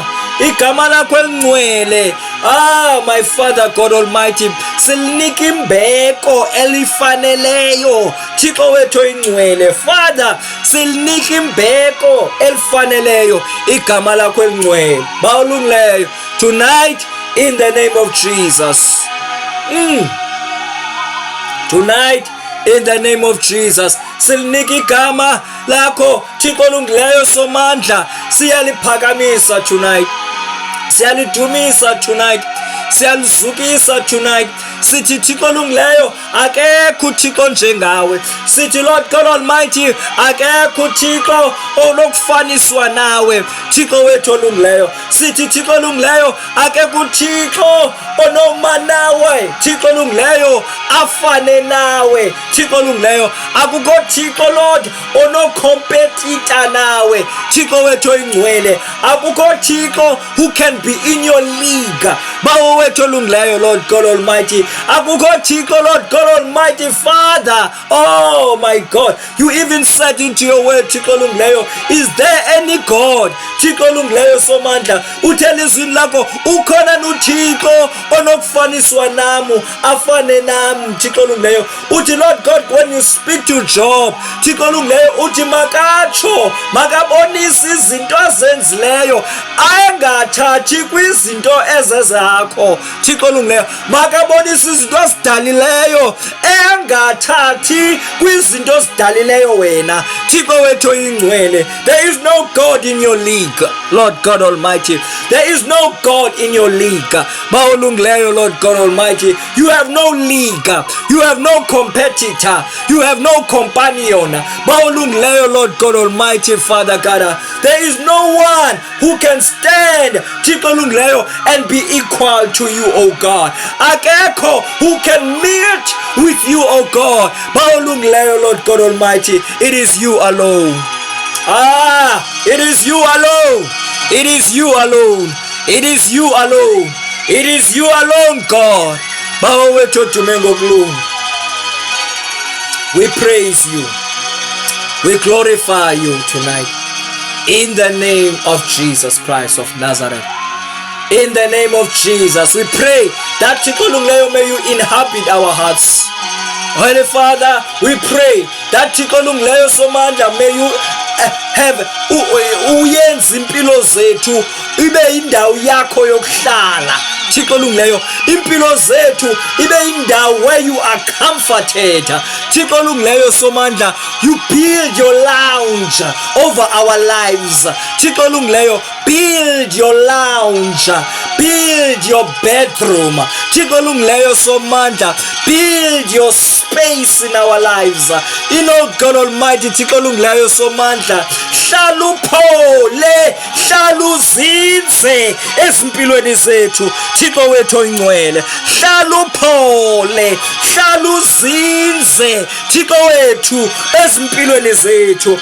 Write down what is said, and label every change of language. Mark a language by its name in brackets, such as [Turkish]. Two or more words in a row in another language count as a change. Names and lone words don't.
[Xhosa] Igama lakho elingcwele, [English] my Father God Almighty, [Xhosa] silinika imbeko elifaneleyo. Thixo wethu oyingcwele, Father, silinika imbeko elifaneleyo. Igama lakho elingcwele, bawulungileyo [English] tonight, in the name of Jesus. Tonight, in the name of Jesus, [Xhosa] silinika igama lakho Thixo olungileyo somandla, siyaliphakamisa tonight, siyalidumisa tonight, siyalizukisa tonight. Sithi Thixo olungileyo, akekho Thixo njengawe. [English] Sithi Lord God Almighty, [Xhosa] akekho Thixo onokufaniswa nawe. Thixo wethu olungileyo, sithi Thixo olungileyo, akekho Thixo onoma nawe. Thixo olungileyo, afane nawe. Thixo olungileyo, akukho Thixo Lord onokompetita nawe. Thixo wethu oyingcwele, akukho Thixo [English] who can be in your league. [Xhosa] Bawo wethu olungileyo, [English] Lord God Almighty, [Xhosa] akukho Thixo, [English] Lord God Almighty, Father. Oh my God, you even said into your word, [Xhosa] Thixo olungileyo, [English] is there any God? [Xhosa] Thixo olungileyo somandla, uthela izwini lakho, ukhona nuThixo onokufaniswa namu, afane nami. Thixo olungileyo, uthi [English] Lord God, when you speak to Job, [Xhosa] Thixo olungileyo, uthi makatsho, makabonise izinto azenzileyo, angathathi kwizinto ezezakho. Thixo olungileyo, makabonise izinto azidalileyo, engathathi kwizinto ozidalileyo wena. Thixo wethu oyingcwele, [English] there is no God in your league, Lord God Almighty. There is no God in your league. Bawulungileyo, Lord God Almighty, you have no league, you have no competitor, you have no companion. Bawulungileyo, Lord God Almighty, Father God, there is no one who can stand, [Xhosa] Thixo olungileyo, [English] and be equal to you, O God. Akekho who can meet with you, O God. Bawulungileyo, Lord God Almighty, it is you alone. It is you alone. It is you alone. It is you alone. It is you alone, God. [Xhosa] Bawo wethu odumengo kulungu, [English] we praise you. We glorify you tonight. In the name of Jesus Christ of Nazareth. In the name of Jesus, we pray that [Xhosa] Thixo olungileyo, [English] may you inhabit our hearts. Holy Father, we pray that [Xhosa] Thixo olungileyo somandla, [English] may you have [Xhosa] uyenza impilo zethu ibe indawo yakho yokuhlala. Thixo olungileyo, impilo zethu ibe indawo [English] where you are comforted. [Xhosa] Thixo olungileyo somandla, [English] you build your lounge over our lives. [Xhosa] Thixo olungileyo, [English] build your lounge, build your bedroom. [Xhosa] Thixo olungileyo somandla, [English] build your space in our lives. You know, God Almighty, [Xhosa] Thixo olungileyo somandla, hlala uphole, hlala uzinze ezimpilweni zethu. Thixo wethu oyingcwele, hlala uphole, hlala uzinze Thixo wethu ezimpilweni zethu.